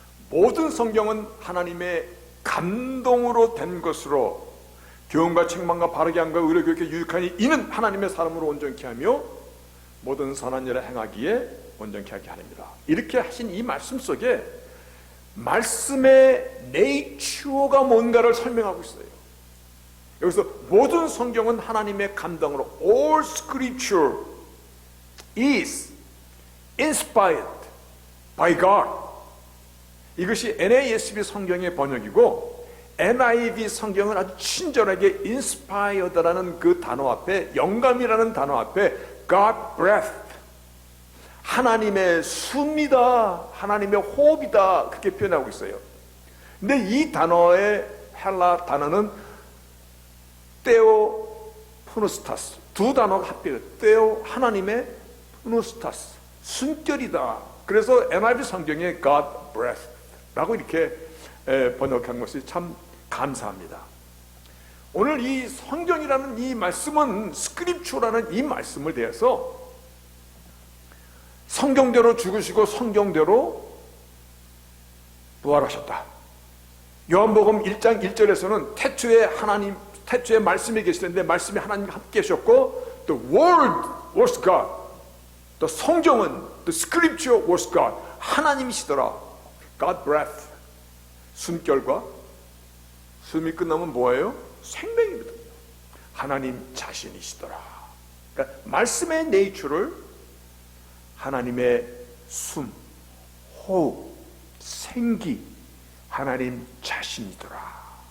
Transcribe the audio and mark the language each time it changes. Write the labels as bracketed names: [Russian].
[Korean] 모든 성경은 하나님의 감동으로 된 것으로 교훈과 책망과 바르게 함과 의로 교육에 유익하니 이는 하나님의 사람으로 온전케 하며 모든 선한 일을 행하기에 온전케 하게 하느니라. 이렇게 하신 이 말씀 속에 말씀의 네이처가 뭔가를 설명하고 있어요. 여기서 모든 성경은 하나님의 감동으로 [English] all scripture is inspired by God. [Korean] 이것이 NASB 성경의 번역이고 NIV 성경은 아주 친절하게 inspired라는 그 단어 앞에, 영감이라는 단어 앞에 God breath, 하나님의 숨이다, 하나님의 호흡이다, 그렇게 표현하고 있어요. 근데 이 단어의 헬라 단어는 테오푸누스타스, 두 단어가 합해요. 테오, 하나님의, 푸누스타스, 숨결이다. 그래서 NIV 성경에 God breath 라고 이렇게 번역한 것이 참 감사합니다. 오늘 이 성경이라는 이 말씀은 스크립처라는 이 말씀을 대해서 성경대로 죽으시고 성경대로 부활하셨다. 요한복음 1장 1절에서는 태초에 말씀이 계시는데 말씀이 하나님과 함께 계셨고 [English] The Word was God. [Korean] 또 성경은 [English] The Scripture was God. [Korean] 하나님이시더라. God breath. 숨결과 숨이 끝나면 뭐예요? 생명입니다. 하나님 자신이시더라. 그러니까 말씀의 네이처를 하나님의 숨, 호흡, 생기, 하나님 자신이더라.